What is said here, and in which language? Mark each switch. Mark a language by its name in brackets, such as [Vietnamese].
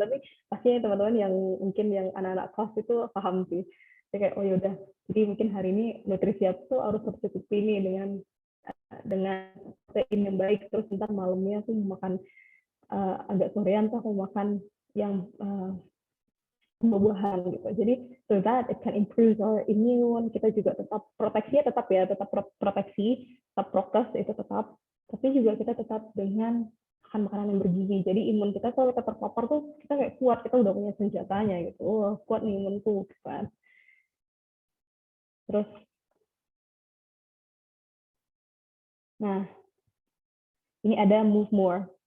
[Indonesian] Tapi pastinya teman-teman yang mungkin yang anak-anak kelas itu paham sih. Jadi kayak oh ya udah. Jadi mungkin hari ini nutrisi aku tuh harus tercukupi nih dengan protein yang baik. Terus ntar malamnya aku makan agak sorean tuh aku makan yang buah-buahan gitu. Jadi [English] so that it can improve our immune. [Indonesian] Kita juga tetap proteksinya tetap ya, tetap proteksi, tetap prokes itu tetap. Tapi juga kita tetap dengan makan makanan yang bergizi. Jadi imun kita kalau kita terpapar tuh kita kayak kuat, kita udah punya senjatanya gitu. Oh, kuat nih imunku kan. Terus nah, ini ada [English] move more.